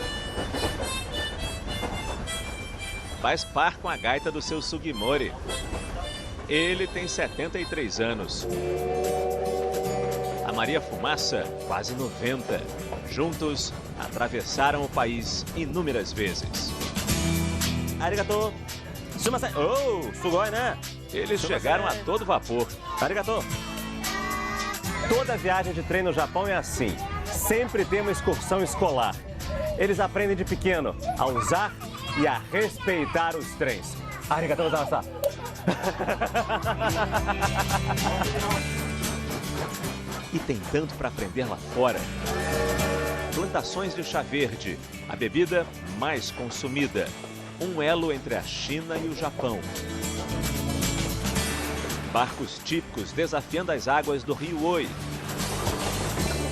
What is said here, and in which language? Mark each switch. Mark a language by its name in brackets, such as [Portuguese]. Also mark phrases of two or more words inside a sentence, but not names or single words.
[Portuguese] Faz par com a gaita do seu Sugimori. Ele tem 73 anos. A Maria Fumaça, quase 90. Juntos, atravessaram o país inúmeras vezes. [Japanese] ありがとう。すみません。おお、すごい, [Portuguese] né? Eles chegaram a todo vapor. Arigato. Toda viagem de trem no Japão é assim. Sempre tem uma excursão escolar. Eles aprendem de pequeno a usar e a respeitar os trens. [Japanese] ありがとうございました. [Portuguese] E tem tanto para aprender lá fora. Plantações de chá verde, a bebida mais consumida. Um elo entre a China e o Japão. Barcos típicos desafiando as águas do rio Oi.